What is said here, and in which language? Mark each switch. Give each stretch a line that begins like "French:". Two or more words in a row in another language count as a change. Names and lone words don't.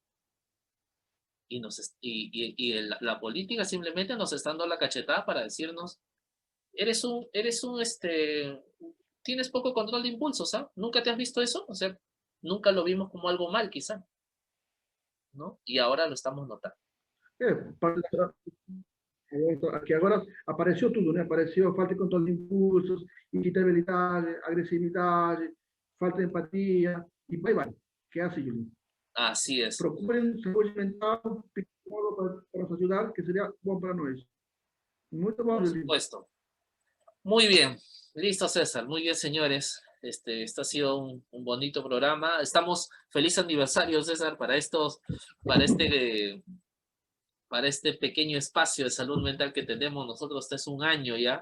Spanish: La política simplemente nos está dando la cachetada para decirnos, tienes poco control de impulsos, ¿ah? ¿Nunca te has visto eso? O sea, nunca lo vimos como algo mal, quizá, ¿no? Y ahora lo estamos notando.
Portuguese: Aqui agora apareceu tudo, né? Apareceu falta de controle de impulsos, irritabilidade, agressividade, falta de empatia, e vai. Que é assim, Julinho.
Spanish: Así es.
Portuguese: Procurem saúde mental, psicólogo para nos ajudar, que seria bom para nós. Muito bom,
Spanish: Por Julinho. supuesto. Muy bien. Listo, César. Muy bien, señores. Este ha sido un bonito programa. Estamos, feliz aniversario, César, para este pequeño espacio de salud mental que tenemos nosotros. Este es un año ya.